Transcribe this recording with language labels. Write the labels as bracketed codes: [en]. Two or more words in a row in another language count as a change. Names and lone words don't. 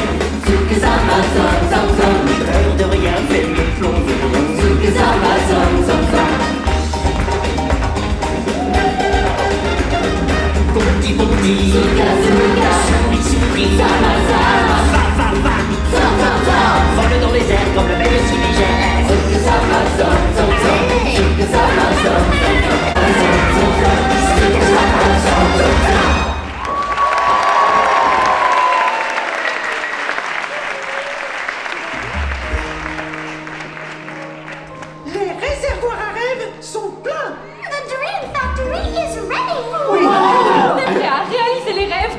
[fr] Sukizama Zom Zom Zom, peur de rien fait me plonger. Sukizama Zom Zom Zom. Bonti bonti, Suka Suka, souris souris, Zama Zama, va va va, Zom Zom Zom, vole dans les airs comme le bel légère. Sukizama Zom Zom Zom, Sukizama Zom Zom Zom, Sukizama Zom Zom Zom. Les réservoirs à rêves sont pleins. [en] the Dream Factory is ready. [fr] On est prêt à réaliser les rêves